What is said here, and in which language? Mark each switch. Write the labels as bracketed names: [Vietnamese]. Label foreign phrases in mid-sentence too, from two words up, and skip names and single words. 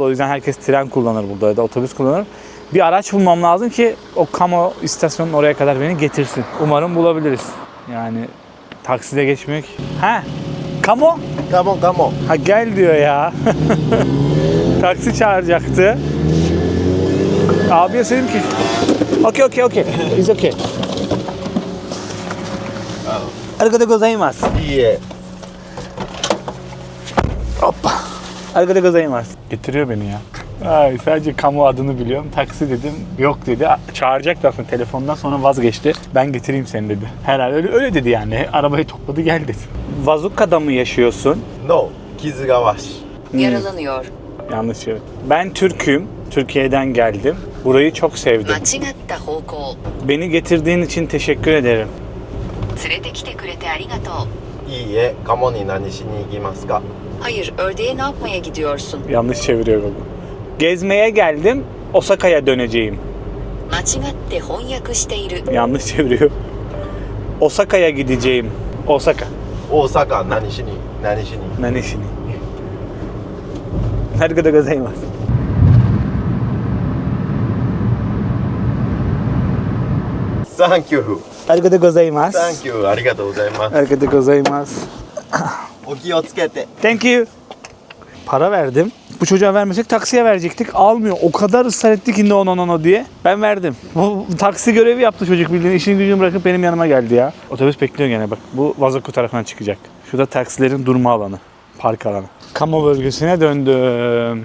[Turkish] O yüzden herkes tren kullanır burada ya da otobüs kullanır. Bir araç bulmam lazım ki o Kamo istasyonun oraya kadar beni getirsin. Umarım bulabiliriz. Yani takside geçmek. Ha? Kamo? Kamo. Ha gel diyor ya. Taksi çağıracaktı. Abiye söyledim ki [English] Okay. It's okay. [Japanese] ありがとうございます. いいえ。 [Turkish] Hoppa. [Japanese] ありがとうございます. [Turkish] Getiriyor beni ya. Ay, sadece kamu adını biliyorum. Taksi dedim. Yok dedi. Çağıracaktı aslında telefondan, sonra vazgeçti. Ben getireyim seni dedi. Herhalde öyle dedi yani. Arabayı topladı gel dedi. Vazuka'da mı yaşıyorsun? [English] No. Kizugawashi. [Turkish] Yaralanıyor. Yanlış evet. Ben Türk'üm. Türkiye'den geldim. Burayı çok sevdim. [Japanese] 間違った方向。 [Turkish] Beni getirdiğin için teşekkür ederim. [Japanese] 連れてきてくれてありがとう。いいえ。鴨に何しに行きますか？ [Turkish] Hayır, ördeğe ne yapmaya gidiyorsun? Yanlış çeviriyor baba. Gezmeye geldim. Osaka'ya döneceğim. [Japanese] 間違って翻訳している。 [Turkish] Yanlış çeviriyor. Osaka'ya gideceğim. Osaka. [Japanese] 大阪何しに？何しに？ Nanişini. ありがとうございます. [English] Thank you. [Japanese] ありがとうございます. [English] Thank you. [Japanese] ありがとうございます。ありがとうございます. お気をつけて。 [English] Thank you. [Turkish] Para verdim. Bu çocuğa vermesek taksiye verecektik. Almıyor. O kadar ısrar etti ki no diye. Ben verdim. Bu taksi görevi yaptı çocuk bildiğin. İşini gücünü bırakıp benim yanıma geldi ya. Otobüs bekliyor gene bak. Bu Vazoku tarafından çıkacak. Şurada taksilerin durma alanı. Park alanı. Kamo bölgesine döndüm.